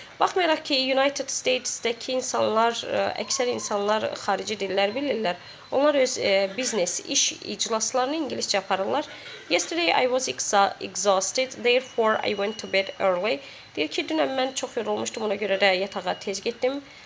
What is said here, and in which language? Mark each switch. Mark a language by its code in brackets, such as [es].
[az] Baxmayaraq ki, United States'dəki insanlar, əksər insanlar xarici dillər bilirlər. Onlar öz biznes, iş iclaslarını İngiliscə aparırlar. [en] Yesterday I was exhausted, therefore I went to bed early. [az] Deyir ki, dünən mən çox yorulmuşdum, ona görə də yatağa tez getdim.